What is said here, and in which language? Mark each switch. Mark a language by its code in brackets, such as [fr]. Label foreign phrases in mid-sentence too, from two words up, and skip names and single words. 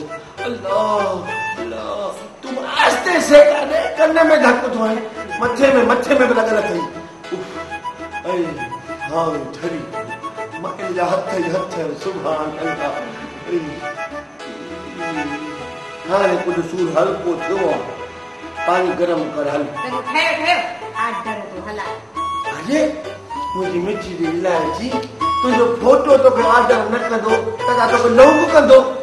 [sd] अल्लाह अल्लाह तूं आस्ते सेका ॾे कन में धक थो हणी मथे में बि लॻल अथई। हाँ ठरी मां इनजा हथ ई हथ [ar] سبحان الله. [sd] हाणे कुझु सूर हल्को थियो आहे पानी गरम कर हल। अरे मुंहिंजी मिठी जी इलायची तुंहिंजो फोटो तोखे आर्डर न कंदो त छा तोखे लौंग कंदो।